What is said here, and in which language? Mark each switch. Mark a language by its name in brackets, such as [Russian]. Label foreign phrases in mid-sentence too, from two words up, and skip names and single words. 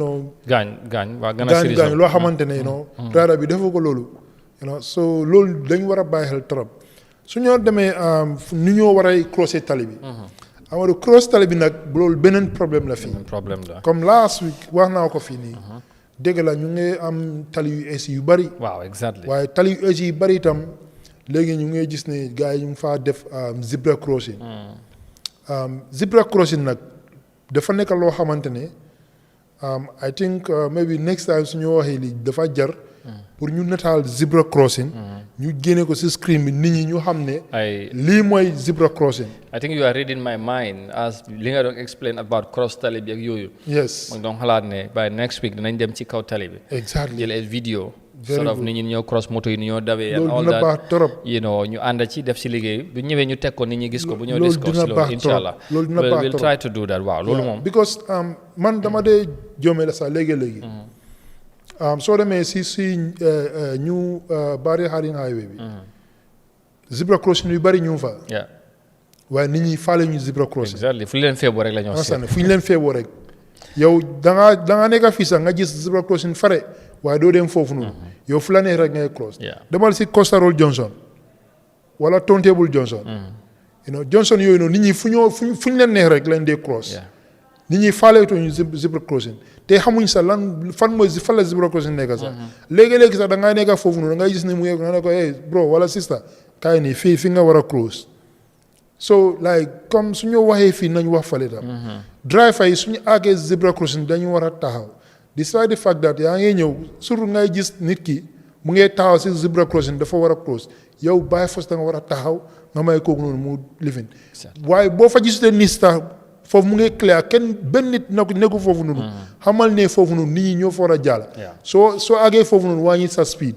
[Wolof] gaañ loo xamante ne raada bi defoo ko loolu so loolu dañ war a bàyyi xel trop su ñoo demee nu ñoo war a croiser tali bi amadu cross tali bi nag loolu beneen problème la fii comme [English] last week [Wolof] wax naa ko fii nii dégg la ñu ngi am tali yu ees yu bari waaye tali yu ees yu bari itam léegi ñu ngi gis ne gars yi ñu ngi faa def [English] zebra crossing zebra crossing [Wolof] nag dafa nekk loo xamante ne [English] I think maybe next time [Wolof] su ñu waxee lii dafa jar pour ñu nataal [English] zebra crossing [Wolof] ñu génne ko ci screen bi nit ñi ñu xam ne lii mooy [English] zebra crossing. I think you are reading my mind as [Wolof] li nga doon [English] explain about cross [Wolof] tali bi ak yooyu. [English] yes [Wolof] ma doon xalaat ne [English] by next week [Wolof] dinañ dem ci kaw tali bi. [English] exactly [Wolof] jël ay vidéo [English] sort of [Wolof] nit ñi ñoo cross moto yi ñoo dawee. loolu dina baax trop ñu ànd ci def ci liggéey bu ñëwee ñu teg ko nit ñi gis ko bu ñëw discuss loolu [Arabic] incha allah [Wolof] loolu dina baax trop [English] we'll try to do that [Wolof] waaw loolu moom. because man dama dee joome la sax léegi-léegi. soo demee si ñu bari Haring highway bi. [English] zebra crossing [Wolof] yu bari ñu fa. waaye nit ñi faale ñu [English] zebra crossing. [Wolof] exactly fu ñu leen feeboo rek la ñoo seet. fu ñu leen feeboo rek. yow da nga nekk fii sax nga gis [English] zebra crossing [Wolof] fare waaye doo dem foofu noonu. yow fu la neex rek ngay cross. demal si Costa Road Johnson wala Turntable Johnson. Johnson yooyu noonu nit ñi fu ñu leen neex rek lañ dee cross. nit ñi faaleetoo ñu [English] zebra crossing [Wolof] te xamuñ sax fan la [English] zebra crossing [Wolof] nekk sax. léegi-léegi sax da ngay nekk foofu noonu da ngay gis ne mu ngi nga ne ko [English] hey bro [Wolof] wala sister kaay nii fi nga war a cross. [English] so like [Wolof] comme suñu waxee fii nañ wax fale tam. driver yi suñu àggee [English] zebra crossing [Wolof] dañu war a taxaw [English] despite the fact that [Wolof] yaa ngi ñëw surtout ngay gis nit ki mu ngi taxaw si [English] zebra crossing [Wolof] dafa war a cross yow bàyyi fos da nga war a taxaw nga may kooku noonu mu lifin waaye boo fa gisutee nit sax foofu mu ngi clair kenn benn nit nekku foofu noonu xamal ne foofu noonu nit ñi ñoo fa war a jàll soo àggee foofu noonu wàññi sa speed